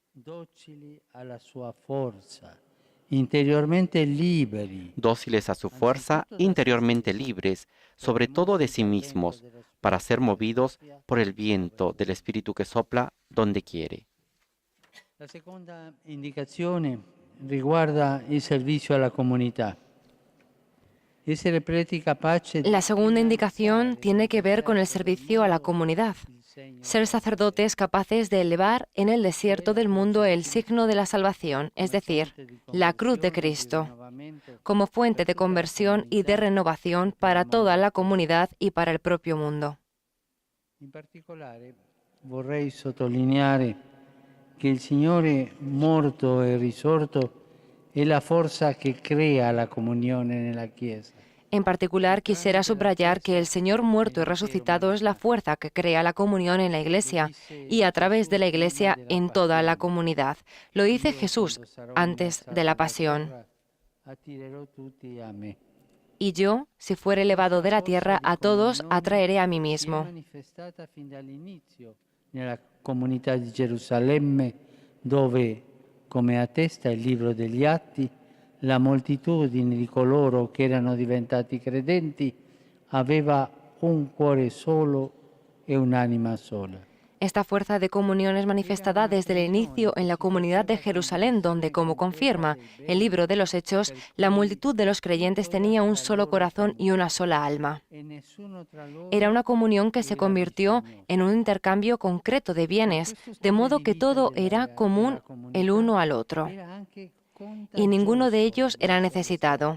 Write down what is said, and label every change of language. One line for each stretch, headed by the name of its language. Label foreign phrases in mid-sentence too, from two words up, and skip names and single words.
Italian: Interiormente liberi,
Spanish: dóciles a su fuerza, interiormente libres, sobre todo de sí mismos, para ser movidos por el viento del Espíritu que sopla donde quiere.
Italian: La seconda indicazione riguarda il servizio alla comunità. Essere preti capaci
Spanish: La segunda indicación tiene que ver con el servicio a la comunidad. Ser sacerdotes capaces de elevar en el desierto del mundo el signo de la salvación, es decir, la cruz de Cristo, como fuente de conversión y de renovación para toda la comunidad y para el propio mundo.
Italian: In particolare vorrei sottolineare che il Signore morto e risorto è la forza che crea la comunione nella Chiesa.
Spanish: En particular, quisiera subrayar que el Señor muerto y resucitado es la fuerza que crea la comunión en la Iglesia y a través de la Iglesia en toda la comunidad. Lo dice Jesús antes de la pasión. Y yo, si fuere elevado de la tierra, a todos atraeré a mí mismo.
Italian: Nella comunità di Gerusalemme, dove, come attesta il libro degli Atti, la moltitudine di coloro che erano diventati credenti aveva un cuore solo e un'anima sola.
Spanish: Esta fuerza de comunión es manifestada desde el inicio en la comunidad de Jerusalén, donde, como confirma el libro de los Hechos, la multitud de los creyentes tenía un solo corazón y una sola alma. Era una comunión que se convirtió en un intercambio concreto de bienes, de modo que todo era común el uno al otro, y ninguno de ellos era necesitado.